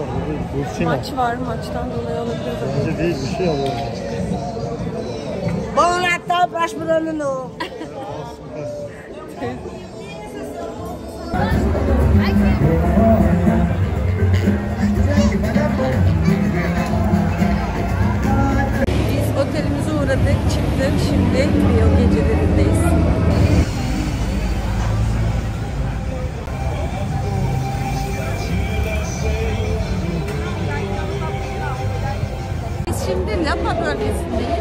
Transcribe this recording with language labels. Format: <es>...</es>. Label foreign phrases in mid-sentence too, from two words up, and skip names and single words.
<tr>Burada Maç var, maçtan dolayı olabilir. Bence değil, bir şey alıyor.</tr> <pt>Bom Natal para as Ano</pt> <tr>Biz otelimize uğradık, çıktık. Şimdi Rio gecelerindeyiz. Biz şimdi Lapa bölgesindeyiz.</tr>